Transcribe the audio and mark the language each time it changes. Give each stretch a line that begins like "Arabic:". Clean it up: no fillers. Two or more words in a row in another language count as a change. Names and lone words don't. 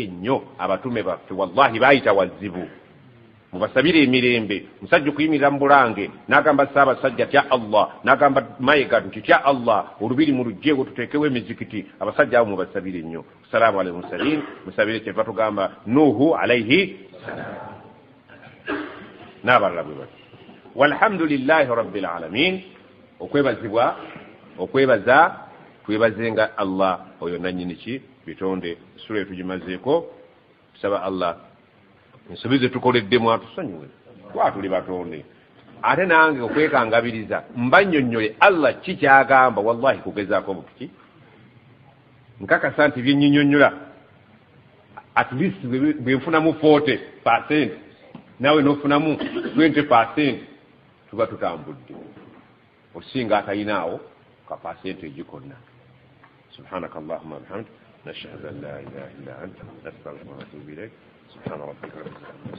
Ganda: nnyo abatume baffe wallahi baayita wazibu mubasabire emirembe musajja okuyimirira mu bulange n'agamba ssaabasajja tya Allah n'agamba mayiga nti tya Allah olubiri mu lugjeego tuteekewo emizikiti abasajja abo mubasabire nnyo
Arabic: سلام على المرسلين
Ganda: musabire kyeva tugamba nuhu
Arabic: عليه السلام
Ganda: n'abalala bwe bati
Arabic: والحمد لله رب العالمين
Ganda: okwebaza twebazenga Allah oyo nannyini ki bitonde sura tugimazeeko tusaba Allah nsubize tukoleddemu atusonyiwe twatuli batonde ate nange okwekangabiriza mbannyonnyole Allah ki kyagamba wallahi kugezaako butuki nkakasa nti byennyinnyonnyola
English: at least
Ganda: bwenfunamu 40% nawe nofunamu 20% tuba tutambudde osinga atalinaawo ka percentage konna
Arabic: سبحانك اللهم وبحمدك نشهد أن لا إله إلا أنت نستغفرك ونتوب إليك سبحان ربك